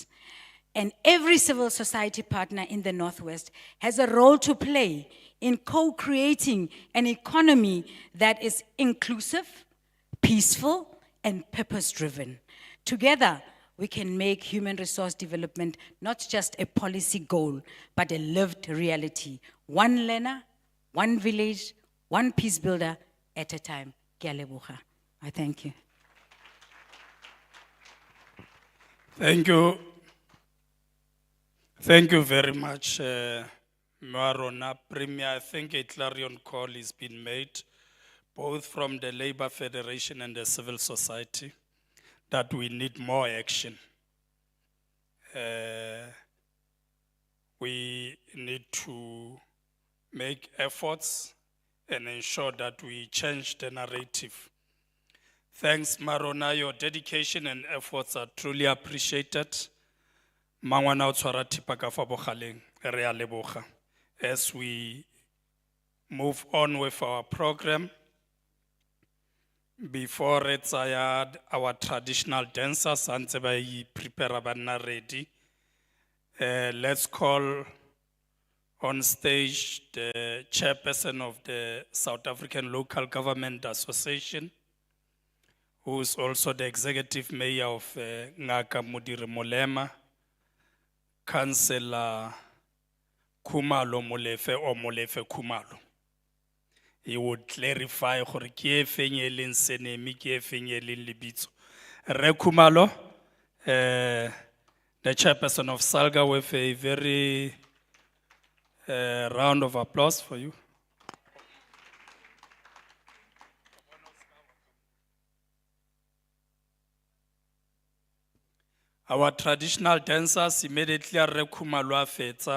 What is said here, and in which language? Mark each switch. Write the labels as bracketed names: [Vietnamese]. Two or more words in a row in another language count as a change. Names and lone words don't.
[English] And every civil society partner in the Northwest has a role to play in co-creating an economy that is inclusive, peaceful, and purpose-driven. Together, we can make human resource development not just a policy goal, but a lived reality. One learner, one village, one peace builder at a time. [Tswana] Ke a leboga. [English] I thank you. Thank you. Thank you very much, Marona Premier. I think a clarion call has been made, both from the Labour Federation and the civil society, that we need more action. We need to make make efforts and ensure that we change the narrative. Thanks, Marona, your dedication and efforts are truly appreciated. [Tswana] Mangwana o tshwara thipa ka fa bogaleng, re a leboga. [English] As we move on with our program, before it's our traditional dancers, [Tswana] santse ba prepare ba nna ready. [English] Let's call on stage the chairperson of the South African Local Government Association, who is also the executive mayor of Ngaka Modiri Molema, Councillor Khumalo Molefe or Molefe Khumalo. He would clarify [Tswana] gore ke e feng e leng senemi, ke e feng e leng lebitso. Re Khumalo, [English] the chairperson of Salga, with a very round of applause for you. Our traditional dancers immediately are Khumalo fetsa.